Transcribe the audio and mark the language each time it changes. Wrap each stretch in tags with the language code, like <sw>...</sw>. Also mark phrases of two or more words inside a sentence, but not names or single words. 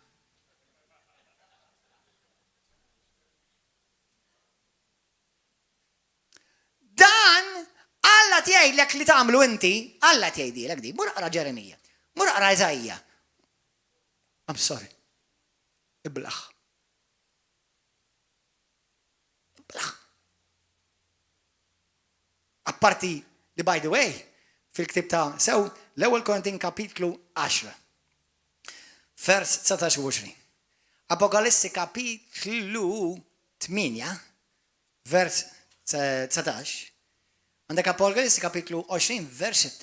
<mt>Dan Alla tgħidlek li tagħmlu inti, Alla tgħidilek di, mur aqra Ġeremija, mur aqra Eżajja.</mt> <en>I'm sorry. Iblaħ.</en> <mt>Apparti li</mt> <en>by the way,</en> <mt>fil-ktib ta' sew l-ewwel Korintin kapitlu 10. Vers 19 u 20. Apokalissi kapitlu 8, vers 19. Għandek Apokalissi kapitlu 20, vers 6.</mt>